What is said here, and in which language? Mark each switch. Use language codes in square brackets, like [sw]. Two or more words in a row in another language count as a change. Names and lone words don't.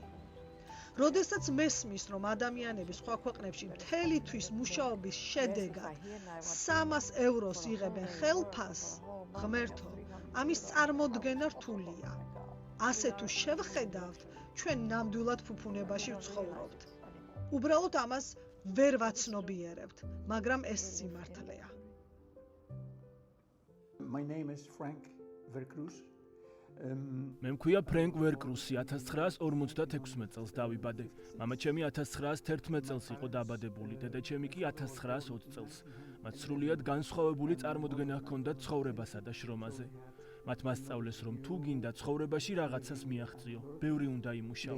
[ka] როდესაც მესმის, რომ ადამიანები სხვა ქვეყნებში მთელი თვის მუშაობის შედეგად 300 ევროს იღებენ ხელფას, ღმერთო, ამის წარმოდგენა რთულია. ასე თუ შევხედავთ, ჩვენ ნამდვილად ფუფუნებაში ვცხოვრობთ. უბრალოდ ამას ვერ ვაცნობიერებთ, მაგრამ ეს სიმართლეა. [en] My name is Frank Vercruz. [ka] მე მქვია ფრენკ ვერკრუსი 1956 წელს დავიბადე. მამაჩემი 1911 წელს იყო დაბადებული, დედაჩემი კი 1920 წელს. მათ სრულიად განსხვავებული წარმოდგენა ჰქონდათ ცხოვრებასა და შრომაზე. მათ მასწავლეს, რომ თუ გინდა ცხოვრებაში რაღაცას მიაღწიო, ბევრი უნდა იმუშაო.